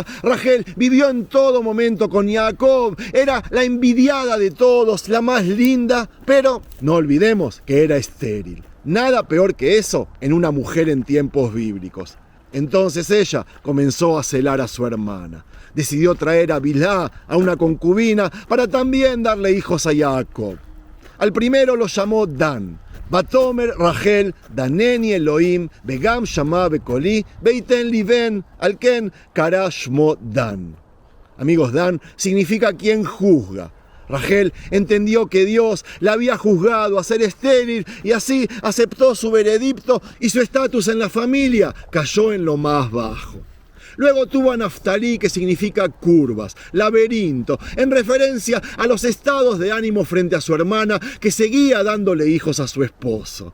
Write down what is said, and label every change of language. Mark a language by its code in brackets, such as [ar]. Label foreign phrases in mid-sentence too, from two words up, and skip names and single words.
[es] Rachel vivió en todo momento con Jacob, era la envidiada de todos, la más linda, pero no olvidemos que era estéril. Nada peor que eso en una mujer en tiempos bíblicos. Entonces ella comenzó a celar a su hermana. Decidió traer a Bilhá, a una concubina, para también darle hijos a Jacob. Al primero lo llamó Dan. [he] ותאמר רחל דנני אלהים וגם שמע בקלי ויתן לי בן על כן קרא שמו דן. [es] Amigos, Dan significa quien juzga. Rachel entendió que Dios la había juzgado a ser estéril y así aceptó su veredicto y su estatus en la familia cayó en lo más bajo. Luego tuvo a Naftalí, que significa curvas, laberinto, en referencia a los estados de ánimo frente a su hermana que seguía dándole hijos a su esposo.